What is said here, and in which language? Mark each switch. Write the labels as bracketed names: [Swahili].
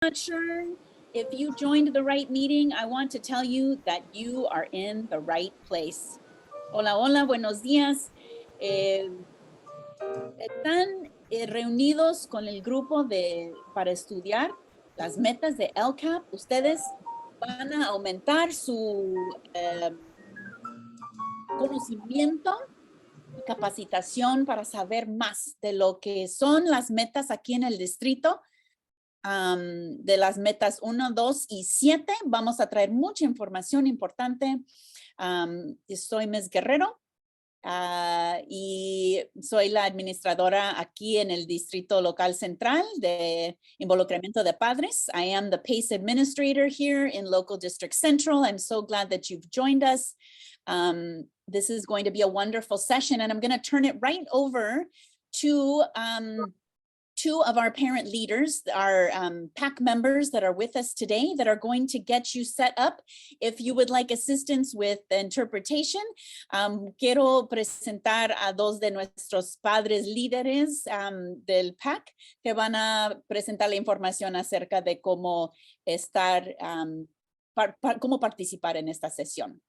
[English] not sure if you joined the right meeting, I want to tell you that you are in the right place. [Spanish] Hola, hola, buenos días. Están reunidos con el grupo para estudiar las metas de LCAP. Ustedes van a aumentar su conocimiento y capacitación para saber más de lo que son las metas aquí en el distrito. De las metas 1, 2 y 7. Vamos a traer mucha información importante. Soy Ms. Guerrero y soy la administradora aquí en el Distrito Local Central de Involucramiento de Padres. [English] I am the PACE administrator here in Local District Central. I'm so glad that you've joined us. This is going to be a wonderful session, and I'm going to turn it right over to two of our parent leaders, our PAC members that are with us today that are going to get you set up. If you would like assistance with the interpretation, [Spanish] quiero presentar a dos de nuestros padres líderes del PAC que van a presentar la información acerca de cómo estar, cómo participar en esta sesión.